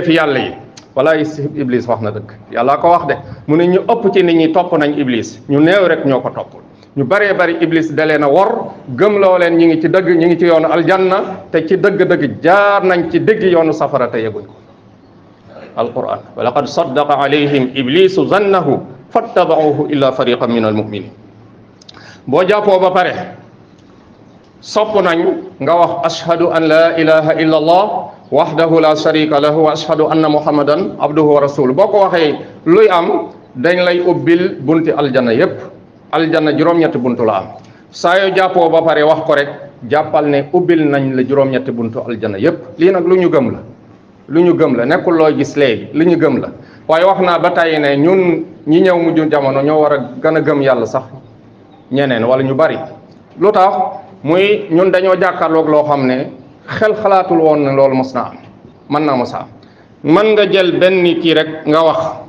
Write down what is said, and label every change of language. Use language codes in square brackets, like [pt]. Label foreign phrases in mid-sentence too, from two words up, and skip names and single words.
[wo] fi yàlla yi walaay iblis wax na dëgg yàlla ko wax de mu ne ñu ëpp ci nit ñi topp nañ iblis ñu néew rek ñoo ko toppul ñu bëree bëri iblis da leen a wor gëmloo leen ñi ngi ci dëgg ñi ngi ci yoonu aljanna te ci dëgg-dëgg jaar nañ ci dëgg yoonu safara te yeguñ ko alquran [ar] ولقد صدق عليهم إبليس ظنه فاتبعوه إلا فريقا من المؤمنين [wo] boo jàppoo ba pare sopp nañ nga wax [ar] أشهد أن لا إله إلا الله وحده لا شريك له وأشهد أن محمدا عبده ورسوله [wo] boo ko waxee luy am dañ lay ubbil bunti aljanna yépp aljanna juróom-ñetti buntu la am saa yoo jàppoo ba pare wax ko rek jàppal ne ubbil nañ la juróom-ñetti buntu aljanna yépp lii nag lu ñu gëm la nekkul looy gis léegi lu ñu gëm la waaye wax naa ba tàyyi ne ñun ñi ñëw mujj jamono ñoo war a gën a gëm yàlla sax ñeneen wala ñu bari lu tax muy ñun dañoo jàkkaarloog loo xam ne xel xalaatul woon ne loolu mos na am mën naa mos a am mën nga jël benn kii rek nga wax